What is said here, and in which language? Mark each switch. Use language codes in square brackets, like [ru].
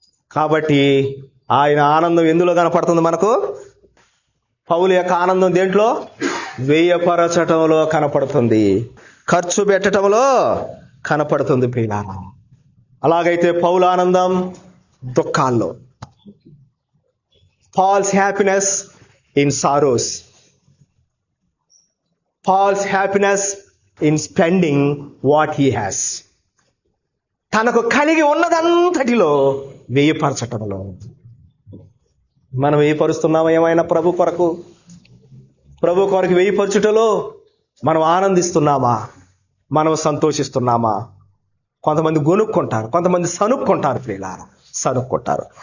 [te] కాబట్టి ఆయన ఆనందం ఎందులో కనపడుతుంది మనకు? పౌలు యొక్క ఆనందం దేంట్లో? వ్యయపరచటంలో కనపడుతుంది, ఖర్చు పెట్టడంలో కనపడుతుంది ప్రియులారా. అలాగైతే పౌలు ఆనందం దుఃఖాల్లో. [en] Paul's happiness in sorrows. Paul's happiness in spending what he has. [te] తనకు కలిగి ఉన్నదంతటిలో వ్యయపరచటంలో. మనం వ్యయపరుస్తున్నామా ఏమైనా ప్రభు కొరకు వ్యయపరచుటలో మనం ఆనందిస్తున్నామా? మనం సంతోషిస్తున్నామా? కొంతమంది గొనుక్కుంటారు, కొంతమంది సనుక్కుంటారు ప్రియులారా, సనుక్కుంటారు.